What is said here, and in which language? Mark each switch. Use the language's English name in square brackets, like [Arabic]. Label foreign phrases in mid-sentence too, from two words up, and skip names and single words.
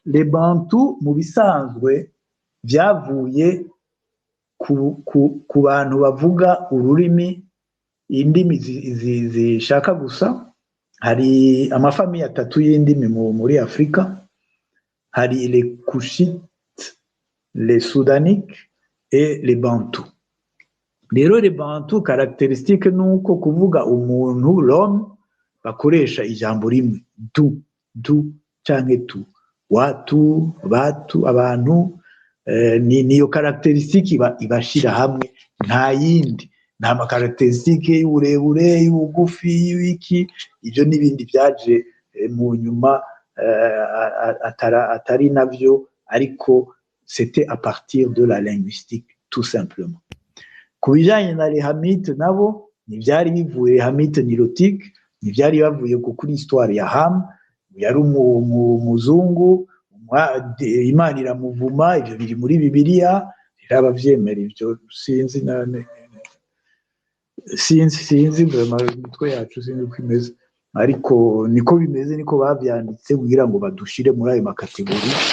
[French] les bantu [Rundi] mu bisanzwe byavuye ku bantu bavuga ururimi indimi zishaka gusa. Hari amafamiye atatu y'indimi muri Afrika. [French] Hari les Cushites, les Soudaniques et les Bantu. [Rundi] Rero [French] les Bantu caractéristique [Rundi] nuko kuvuga umuntu l'homme bakoresha ijambo rimwe du canke tu, watu, batu, abantu. Niyo caractéristique ibashira hamwe, nta yindi. Nta makarakterisitike y'uburebure, y'ubugufi, y'iki. Ibyo n'ibindi byaje mu nyuma atari navyo, ariko [French] c'était à partir de la linguistique tout simplement. [Rundi] Ku bijanye na [French] les Hamites [Rundi] nabo ntibyari bivuye, [French] Hamite nilotique [Rundi] ntibyari bavuye kuri histoire ya Ham. Yari umuzungu, Imana iramuvuma. Ibyo biri muri Bibiliya, abavyemera ibyo sinzi imitwe yacu sinzi uko imeze, ariko niko bimeze, niko bavyanditse kugira ngo badushire muri ayo makategori.